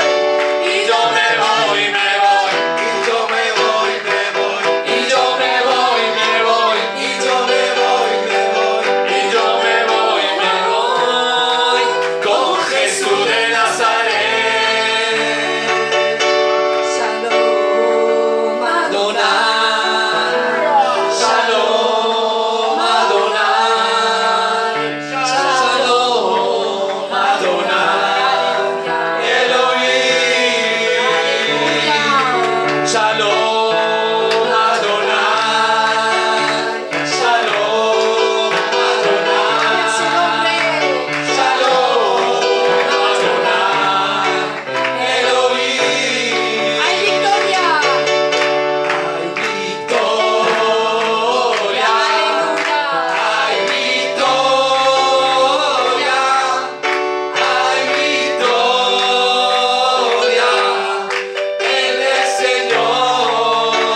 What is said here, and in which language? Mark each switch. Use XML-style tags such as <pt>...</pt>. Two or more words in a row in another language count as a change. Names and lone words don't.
<es>Y yo me voy, y yo me voy, y yo me voy, y yo me voy, y yo me voy, con Jesús de Nazaret.</es> <he>שלום אדני. שלום אדני, שלום אדני, אלהים. שלום אדני, שלום אדני, שלום אדני, אלהים.</he> <es>Hay victoria. Hay victoria, hay victoria, hay victoria en el Señor.</es>